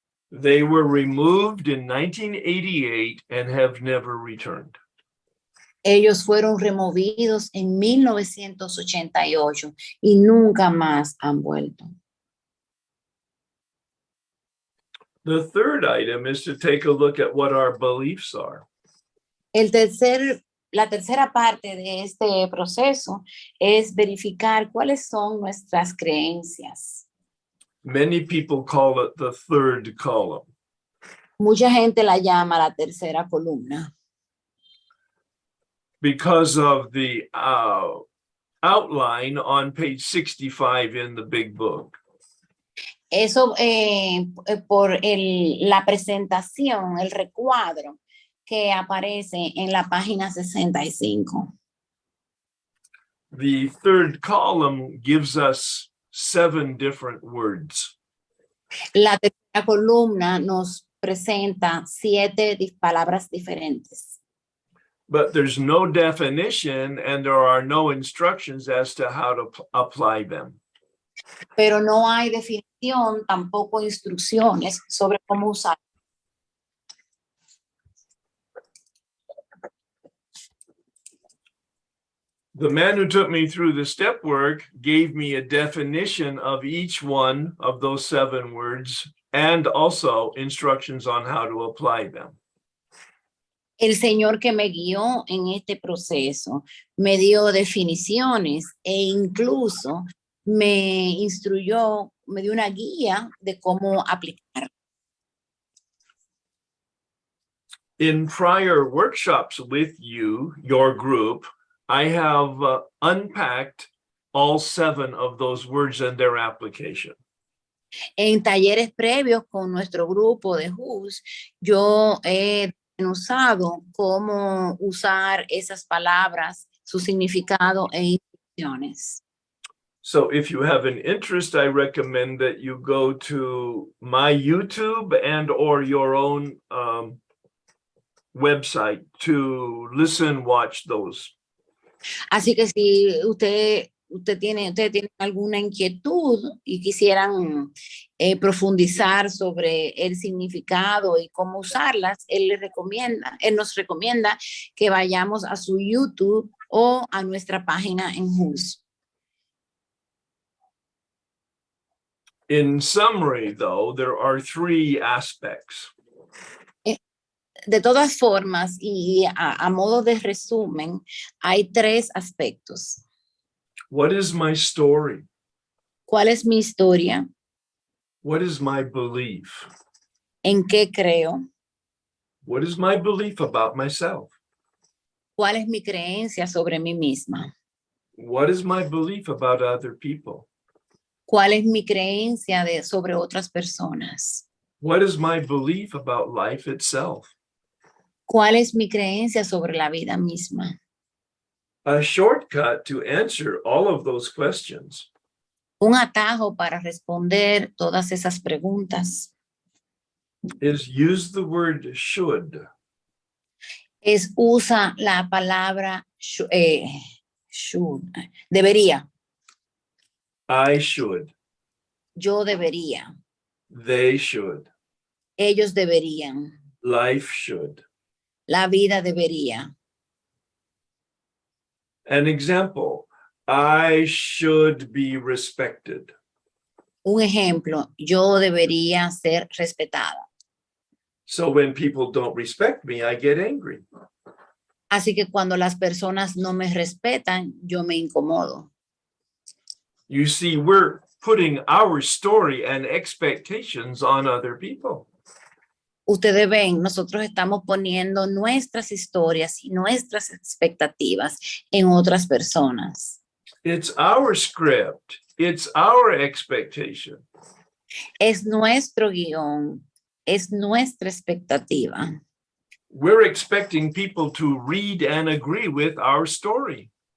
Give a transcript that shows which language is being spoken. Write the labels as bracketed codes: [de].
[en] They were removed in 1988 and have never returned. [es] Ellos fueron removidos en 1988 y nunca más han vuelto. [en] The third item is to take a look at what our beliefs are. [es] La tercera parte de este proceso es verificar cuáles son nuestras creencias. [en] Many people call it the third column. [es] Mucha gente la llama la tercera columna [en] Because of the outline on page 65 in the big book. [es] Eso por la presentación, el recuadro que aparece en la página 65. [en] The third column gives us 7 different words. [es] La tercera columna nos presenta 7 palabras diferentes. [en] But there's no definition and there are no instructions as to how to apply them. [es] Pero no hay definición, tampoco instrucciones sobre cómo usar. [en] The man who took me through the step work gave me a definition of each one of those 7 words and also instructions on how to apply them. [es] El Señor que me guió en este proceso me dio definiciones e incluso me instruyó, me dio una guía de cómo aplicar. [en] In prior workshops with you, your group, I have unpacked all 7 of those words and their application. [es] En talleres previos con nuestro grupo de JUS, yo he usado cómo usar esas palabras, su significado e instrucciones. [en] So if you have an interest, I recommend that you go to my YouTube and or your own website to listen, watch those. [es] Así que si ustedes tienen alguna inquietud y quisieran profundizar sobre el significado y cómo usarlas, él nos recomienda que vayamos a su YouTube o a nuestra página en JUS. [en] In summary, though, there are 3 aspects. [es] De todas formas, y a modo de resumen, hay 3 aspectos. [en] What is my story? [es] ¿Cuál es mi historia? [en] What is my belief? [es] ¿En qué creo? [en] What is my belief about myself? [es] ¿Cuál es mi creencia sobre mí misma? [en] What is my belief about other people? [es] ¿Cuál es mi creencia sobre otras personas? [en] What is my belief about life itself? [es] ¿Cuál es mi creencia sobre la vida misma? [en] A shortcut to answer all of those questions [es] Un atajo para responder todas esas preguntas [en] is use the word should. [es] es usa la palabra should, debería, [en] I should. [es] yo debería, [en] They should. [es] ellos deberían, [en] Life should. [es] la vida debería. [en] An example, I should be respected. [es] Un ejemplo, yo debería ser respetada. [en] So when people don't respect me, I get angry. [es] Así que cuando las personas no me respetan, yo me incomodo. [en] You see, we're putting our story and expectations on other people. [es] Ustedes ven, nosotros estamos poniendo nuestras historias y nuestras expectativas en otras personas. [en] It's our script. It's our expectation. [es] Es nuestro guión, es nuestra expectativa. [en] We're expecting people to read and agree with our story.